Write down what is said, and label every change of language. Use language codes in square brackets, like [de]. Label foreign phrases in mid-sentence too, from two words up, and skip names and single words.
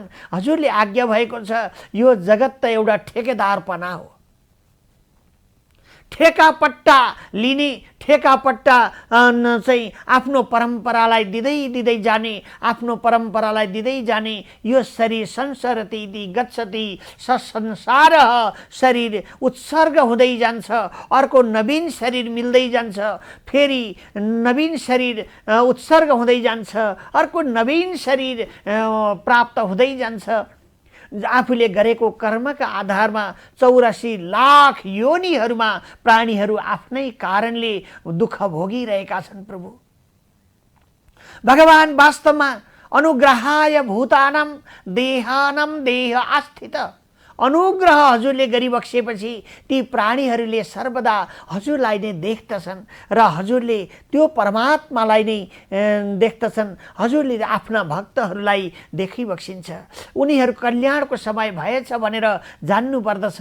[ne] हजुरले आज्ञा भएको छ, यो जगत त एउटा ठेकेदारपना हो। ठेकापट्टा लिने, ठेकापट्टा चाहिँ आफ्नो परम्परालाई दिँदै जाने, आफ्नो परम्परालाई दिँदै जाने। यो शरीर [sa] संसरति इति गच्छति, [ne] संसार शरीर उत्सर्ग हुँदै जान्छ, अर्को नवीन शरीर मिल्दै जान्छ, फेरि नवीन शरीर उत्सर्ग हुँदै जान्छ, अर्को नवीन शरीर प्राप्त हुँदै जान्छ। आफूले गरेको कर्मका आधारमा 84 लाख योनिहरूमा प्राणीहरू आफ्नै कारणले दुःख भोगिरहेका छन् प्रभु। भगवान वास्तवमा [sa] अनुग्रहाय भूतानां देहानां देह आस्थित [ne] अनुग्रह हजुरले गरिबक्सेपछि ती प्राणीहरूले सर्वदा हजुरलाई नै देख्दछन् र हजुरले त्यो परमात्मालाई नै देख्दछन्। हजुरले आफ्ना भक्तहरूलाई देखिबक्सिन्छ। उनीहरू कल्याणको समय भएछ भनेर जान्नु पर्दछ।